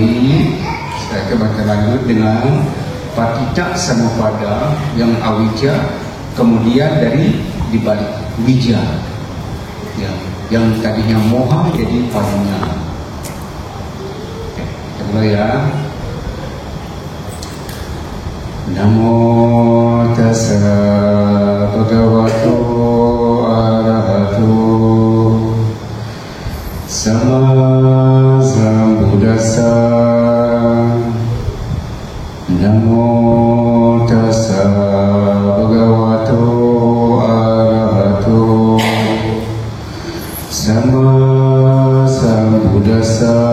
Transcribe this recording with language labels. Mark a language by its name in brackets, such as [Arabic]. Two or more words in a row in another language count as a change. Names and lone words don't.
[Indonesian] Saya akan Bante lanjut dengan Patita Samupada yang awija, kemudian dari dibalik wija. Ya, yang tadinya moha jadi panya. Oke, kita mulai ya. [Pali] Namo tassa bhagavato arahato sama sambuddhassa. Namo tassa bhagavato arahato sama sambuddhassa.